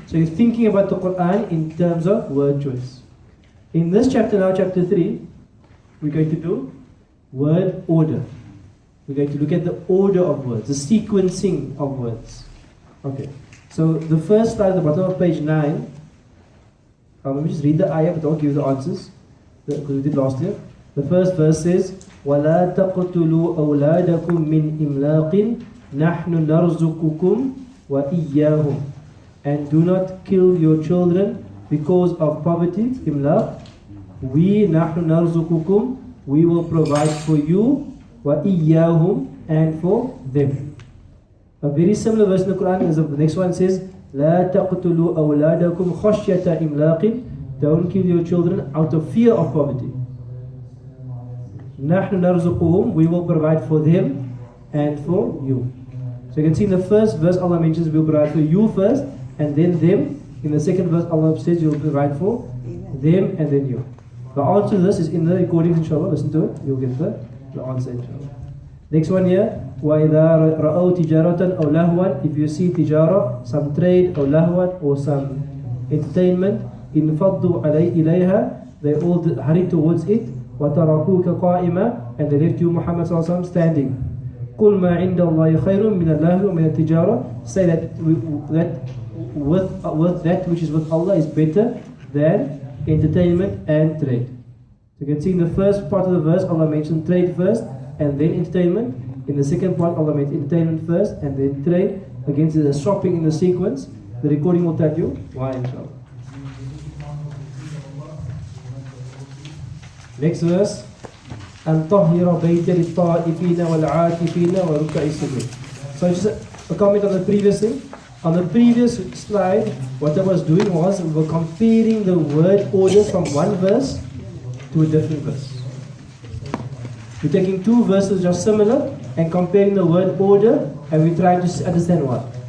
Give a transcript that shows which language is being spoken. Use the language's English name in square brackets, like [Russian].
[English] So you're thinking about the Quran in terms of word choice. In this chapter now, chapter 3, we're going to do word order. We're going to look at the order of words, the sequencing of words. Okay. So the first slide at the bottom of page 9, let me just read the ayah, but don't give the answers, because we did last year. The first verse says, [Arabic] وَلَا تَقْتُلُوا أَوْلَادَكُمْ مِنْ إِمْلَاقٍ نَحْنُ نَرْزُقُكُمْ وَإِيَّاهُمْ. [English] And do not kill your children because of poverty, imlaq. We, [Arabic] نَحْنُ نَرْزُقُكُمْ, [English] we will provide for you, [Arabic] وَإِيَّاهُمْ, [English] and for them. A very similar verse in the Quran is the next one says, [Arabic] لَا تَقْتُلُوا أَوْلَادَكُمْ خَشْيَةَ إِمْلَاقٍ. [English] Don't kill your children out of fear of poverty. [Arabic] نَحْنُ نَرْزُقُهُمْ, [English] we will provide for them and for you. So you can see in the first verse Allah mentions we'll provide for you first and then them. In the second verse Allah says you'll provide for them and then you. The answer to this is in the recordings, inshallah. Listen to it, you'll get the answer, inshallah. Next one here, [Arabic] وَإِذَا رَأَوْا تِجَارَةً أَوْ لَهْوًا. [English] If you see tijara, some trade, or lahwan, or some entertainment, [Arabic] انفضوا إليها, [English] they all hurry towards it. [Arabic] وَتَرَكُوكَ قَائِمًا, [English] and they left you Muhammad sallallahu alaihi wasallam standing. [Arabic] قُلْ مَا عِنْدَ اللَّهِ خَيْرٌ مِنَ اللَّهِ وَمِنَ التِّجَارَةِ. [English] Say that with that which is with Allah is better than entertainment and trade. So you can see in the first part of the verse Allah mentioned trade first and then entertainment. In the second part Allah mentioned entertainment first and then trade. Against the shopping in the sequence. The recording will tell you why, inshallah. Next verse, [Arabic] أن طهر بيت للطائفين والعاكفين وركع السجود. [English] So just a comment on the previous thing. On the previous slide, what I was doing was we were comparing the word orders from one verse to a different verse. We're taking two verses just similar and comparing the word order, and we're trying to understand why.